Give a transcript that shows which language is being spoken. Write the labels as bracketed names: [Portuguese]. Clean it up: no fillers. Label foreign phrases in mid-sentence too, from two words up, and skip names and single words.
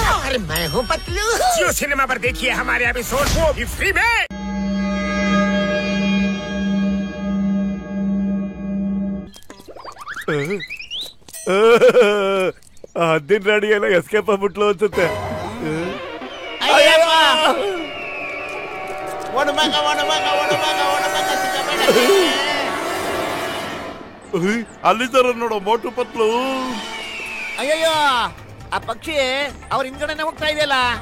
[Hindi] और मैं हूँ पतलू। जियो सिनेमा पर देखिए हमारे एपिसोड वो भी फ्री में। दिन रेडी [Kannada] ಎಲ್ಲ ಎಸ್ಕೇಪ್ ಆಗ್ಬಿಟ್ಲು ಅನ್ಸುತ್ತೆ. ಅಲ್ಲಿದ್ದಾರ ನೋಡು ಮೋಟು ಪತ್ಲು. ಅಯ್ಯಯ್ಯೋ, ಆ ಪಕ್ಷಿ ಅವ್ರ ಹಿಂದ್ಗಡೆನೆ ಹೋಗ್ತಾ ಇದೆಯಲ್ಲ.